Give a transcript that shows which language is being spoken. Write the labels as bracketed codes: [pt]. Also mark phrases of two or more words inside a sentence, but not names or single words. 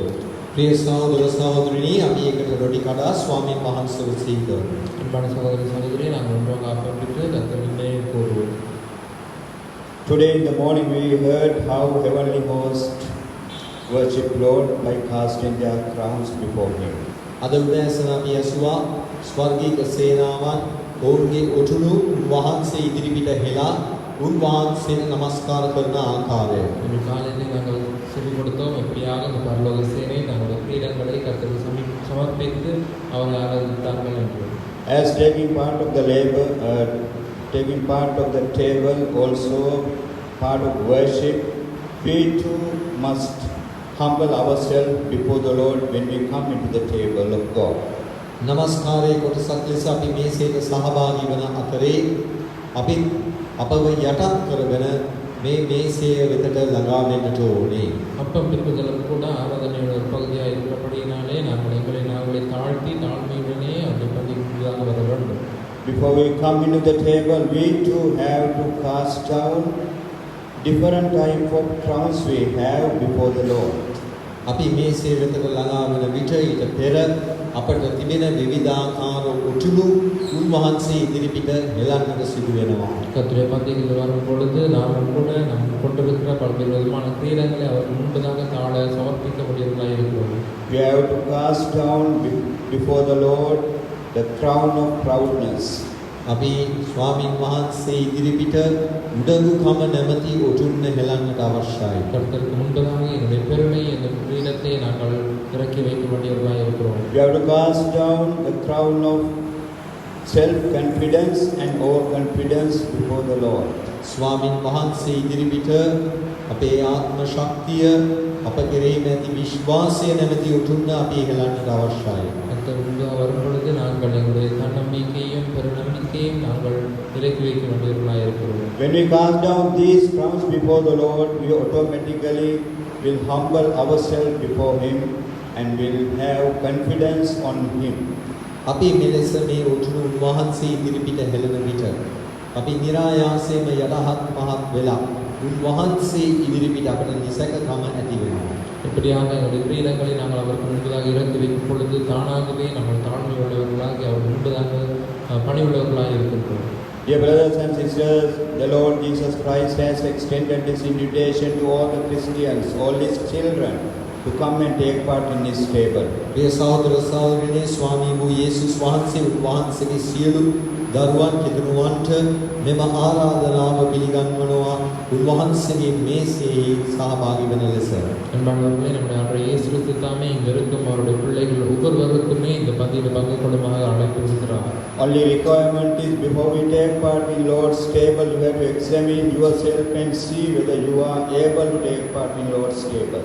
[si] ප්‍රිය සහෝදර සහෝදරිනි අපි එකට රොටි කඩා ස්වාමීන් වහන්සේව සිහි කරමු. [ta] அன்பான சகோதர சகோதரியை நாங்கள் ஒன்றாக ஆக்கப்பட்டு கத்தரிலே கூறுவோம். [en] Today in the morning we heard how heavenly hosts worship Lord by casting their crowns before Him. [si] අද උදෑසන අපි ඇසුවා ස්වර්ගීය සේනාවන් ඔවුන්ගේ ඔටුනු වහන්සේ ඉදිරිපිට හෙලා උන්වහන්සේට නමස්කාර කරන ආකාරය. [ta] இன்று காலையில் நாங்கள் சொல்லிக் கொடுத்தோம் எப்படியாக இந்த பரலோக சேனை தங்களுடைய கிரீடங்களை கர்த்தருக்கு சமர்ப்பித்து அவரை ஆராதித்தார்கள் என்று. [en] As taking part of the labor, taking part of the table, also part of worship, we too must humble ourselves before the Lord when we come into the table of God. [si] නමස්කාරයේ කොටසක් ලෙස අපි මේසයට සහභාගී වන අතරේ අපි අපව යටත් කරගෙන මේ මේසය වෙතට ළඟා වෙන්නට ඕනේ. [ta] அப்பம் பிற்புதலும் கூட ஆராதனையோட ஒரு பகுதியாக இருக்கிறபடியினாலே நாங்கள் எங்களை நாங்களே தாழ்த்தி தாழ்மையுடனே அந்த பகுதியாக வர வேண்டும். [en] Before we come into the table, we too have to cast down different type of crowns we have before the Lord. [si] අපි මේසය වෙතට ළඟා වෙන විට ඊට පෙර අපට තිබෙන විවිධාකාර උතුළු උන්වහන්සේ ඉදිරිපිට හෙලන්නට සිදු වෙනවා. [ta] கர்த்தருடைய பந்தியில் வரும் பொழுது நாம் கூட நம் கொண்டிருக்கிற பல்வேறு விதமான கிரீடங்களை அவர் முன்பதாக தாழ சமர்ப்பிக்க முடியவர்களாக இருக்கிறோம். [en] We have to cast down before the Lord the crown of proudness. [si] අපි ස්වාමින් වහන්සේ ඉදිරිපිට උඩඟුකම නැමැති ඔටුන්න හෙලන්නට අවශ්‍යයි. [ta] கர்த்தருக்கு முன்பதாக என்னுடைய பெருமை என்ற கிரீடத்தை நாங்கள் இறக்கி வைக்க வேண்டியவர்களாக இருக்கிறோம். [en] We have to cast down the crown of self-confidence and overconfidence before the Lord. [si] ස්වාමින් වහන්සේ ඉදිරිපිට අපේ ආත්ම ශක්තිය අප කෙරෙහි ඇති විශ්වාසය නැමැති උතුම්න අපි හෙළන්නට අවශ්‍යයි. [ta] கர்த்தர் முன்பாக வரும் பொழுது நாங்கள் எங்களுடைய தன்னம்பிக்கையும் பெருநம்பிக்கையும் நாங்கள் இறக்கி வைக்க வேண்டியவர்களாக இருக்கிறோம். [en] When we cast down these crowns before the Lord, we automatically will humble ourselves before Him and will have confidence on Him. [si] අපි මෙලෙස මේ උතුම් වහන්සේ ඉදිරිපිට හෙළන විට අපි નિરાයාසයෙන්ම යටහත් පහත් වෙලා උන්වහන්සේ ඉදිරිපිට අපට නිසකකම ඇති වෙනවා. [ta] இப்படியாக எங்களுடைய கிரீடங்களை நாங்கள் அவருக்கு முன்பதாக இறந்து வைக்கும் பொழுது தானாகவே நாங்கள் தாழ்மை உள்ளவர்களாக அவர் முன்பதாக பணி உள்ளவர்களாக இருக்கின்றோம். [en] Dear brothers and sisters, the Lord Jesus Christ has extended His invitation to all the Christians, all His children, to come and take part in His table. [si] ප්‍රිය සහෝදර සහෝදරියනි ස්වාමී වූ යේසුස් වහන්සේ උන්වහන්සේගේ සියලු දරුවන් කිතුණුවන්ට මෙම ආරාධනාව පිළිගන්වනවා උන්වහන්සේගේ මේසෙහි සහභාගී වන ලෙස. [ta] அன்பானவர்களே, நம்முடைய ஆண்டவர் இயேசு கிறிஸ்து தாமே இங்கு இருக்கும் அவருடைய பிள்ளைகள் ஒவ்வொருவருக்குமே இந்த பந்தியில் பங்கு கொள்ளுமாக அழைத்திருக்கிறார். [en] Only requirement is before we take part in Lord's table, you have to examine yourself and see whether you are able to take part in Lord's table.